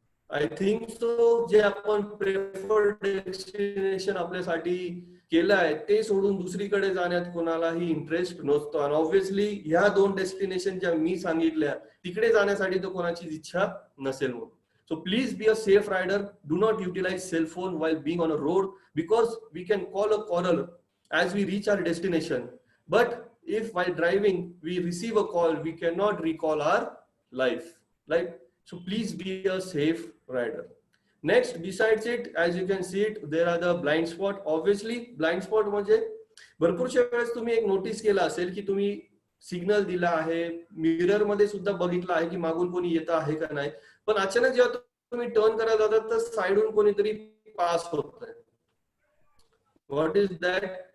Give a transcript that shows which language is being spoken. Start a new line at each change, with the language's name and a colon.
English: I think so
Marathi: जे आपण preferred destination आपल्यासाठी केलं आहे ते सोडून दुसरीकडे जाण्यात कोणालाही इंटरेस्ट नसतो. आणि ऑब्व्हियसली ह्या 2 डेस्टिनेशन ज्या मी सांगितल्या तिकडे जाण्यासाठी तर कोणाची इच्छा नसेल म्हणून.
English: So please be a safe rider. Do not utilize cell phone while being on a road because we can call a caller as we reach our destination. But if while driving we receive a call, we cannot recall our life. Right? So please be a safe rider. Next, besides it, as you can see it, there are the blind spot.
Marathi: Obviously, blind spot म्हणजे भरपूरशा वेळेस तुम्ही एक notice केला असेल की तुम्ही signal दिला आहे, मिरर मध्ये सुद्धा बघितलं आहे की मागून कोणी येत आहे का नाही, पण अचानक जेव्हा तुम्ही टर्न करायला जातात तर साइडून कोणीतरी पास होत आहे.
English: What is that?